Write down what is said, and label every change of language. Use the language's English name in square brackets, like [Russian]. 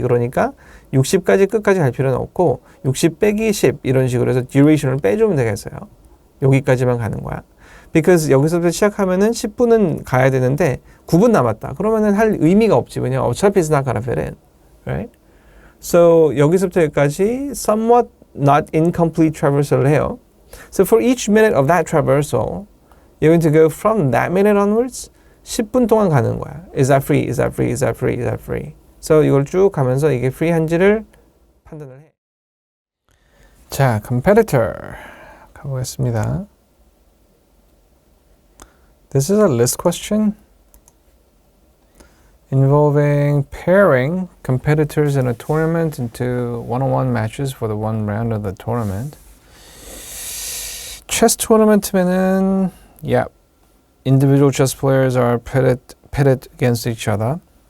[Korean] 그러니까 60까지 끝까지 갈 필요는 없고 60 빼기 10 이런 식으로 해서 duration을 빼주면 되겠어요. 여기까지만 가는 거야. [English] Because [Korean] 여기서부터 시작하면은 10분은 가야 되는데 9분 남았다. 그러면은 할 의미가 없지. 왜냐면 어차피 [English] it's not gonna fit in. Right? So [Korean] 여기서부터 여기까지 [English] somewhat not incomplete traversal을 해요. So for each minute of that traversal, you're going to go from that minute onwards [Korean] 10분 동안 가는 거야. [English] Is that free? Is that free? Is that free? Is that free? [Korean] So 이걸 쭉 가면서 이게 free한지를 판단을 해. 자, competitor 가보겠습니다. [English] This is a list question involving pairing competitors in a tournament into one-on-one matches for the one round of the tournament. Chess tournament면은, yeah, individual chess players are pitted against each other.